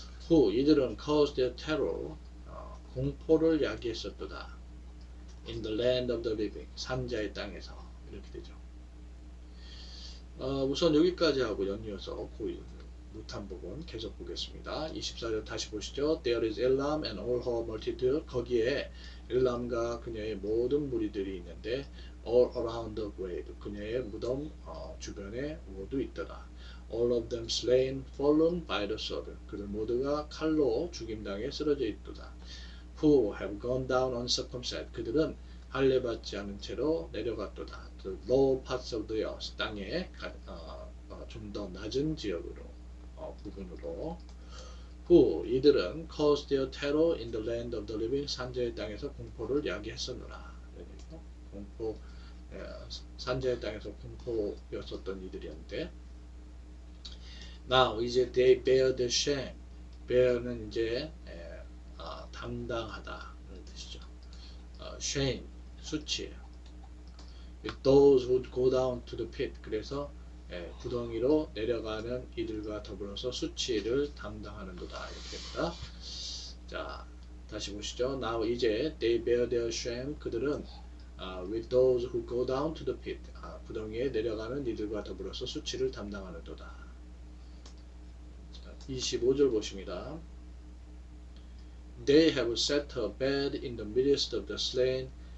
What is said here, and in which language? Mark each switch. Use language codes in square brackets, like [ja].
[en] Who [ko] 이들은 [en] caused their terror [ko] 공포를 야기했었도다. [en] In the land of the living [ko] 산자의 땅에서 이렇게 되죠. 우선 여기까지 하고 연이어서 못한 부분 계속 보겠습니다. 24절 다시 보시죠. [en] There is Elam and all her multitude. [ko] 거기에 엘람과 그녀의 모든 무리들이 있는데 [en] all around the grave. [ko] 그녀의 무덤 주변에 모두 있더라. [en] All of them slain, fallen by the sword. [ko] 그들 모두가 칼로 죽임당해 쓰러져 있도다. [en] Who have gone down uncircumcised. [ko] 그들은 할례 받지 않은 채로 내려갔도다. [en] The low parts of the earth. [ko] 땅의 좀 더 낮은 지역으로 부분으로. [en] Who [ko] 이들은 [en] caused their terror in the land of the living. [ko] 산자의 땅에서 공포를 야기했었노라. 공포 산자의 땅에서 공포였었던 이들이었는데. [en] Now [ko] 이제 [en] they bear the shame. [ko] bear는 이제 담당하다는 뜻이죠. shame 수치예요. [en] With those who go down to the pit. [ko] 그래서 구덩이로 내려가는 이들과 더불어서 수치를 담당하는도다. 이렇게 됩니다. 자, 다시 보시죠. [en] Now [ko] 이제 [en] they bear their shame. [ko] 그들은 [en] with those who go down to the pit. [ko] 구덩이에 내려가는 이들과 더불어서 수치를 담당하는도다. 자, 25절 보십니다. [en] They have set a bed in the midst of the slain.